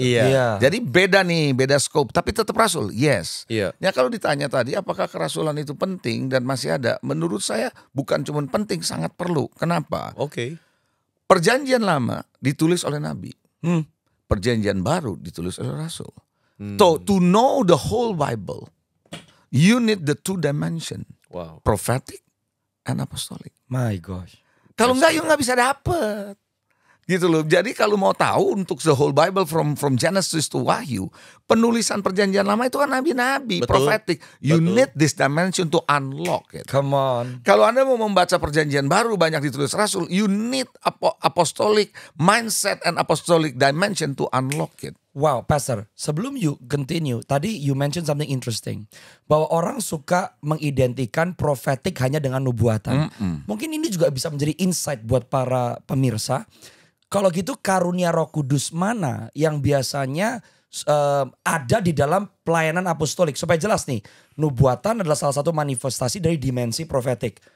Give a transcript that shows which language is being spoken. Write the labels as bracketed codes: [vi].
[id] Iya. Jadi beda scope, tapi tetap rasul, yes. Iya. Ya kalau ditanya tadi apakah kerasulan itu penting dan masih ada, menurut saya bukan cuma penting, sangat perlu. Kenapa? Oke. Perjanjian lama ditulis oleh nabi. Perjanjian baru ditulis oleh rasul. [en] So to know the whole Bible, you need the two dimension, Wow. prophetic and apostolic. My gosh. [id] Kalau enggak, you nggak bisa dapet. Gitu loh. Jadi kalau mau tahu untuk [en] the whole Bible from Genesis to [id] Wahyu, penulisan perjanjian lama itu kan nabi-nabi, Betul. [en] prophetic. You [id] Betul. [en] need this dimension to unlock it. Come on. [id] Kalau Anda mau membaca perjanjian baru banyak ditulis rasul, [en] you need apostolic mindset and apostolic dimension to unlock it. Wow, Pastor, [id] sebelum [en] you continue, [id] tadi [en] you mention something interesting. [id] Bahwa orang suka mengidentikan profetik hanya dengan nubuatan. Mungkin ini juga bisa menjadi insight buat para pemirsa. Kalau gitu karunia Roh Kudus mana yang biasanya ada di dalam pelayanan apostolik? Supaya jelas nih, nubuatan adalah salah satu manifestasi dari dimensi profetik.